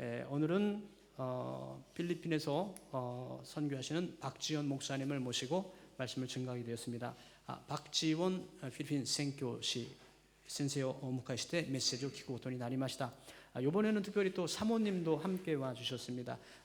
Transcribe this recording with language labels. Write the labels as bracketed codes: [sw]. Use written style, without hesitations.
[ko] 오늘은 필리핀에서 선교하시는 박지원 목사님을 모시고 말씀을 증거하게 되었습니다. [ja] 박지원 필리핀 선교시 센세요をお迎えしてメッセージを聞くことになりました。 [ko] 이번에는 특별히 또 사모님도 함께 와 주셨습니다.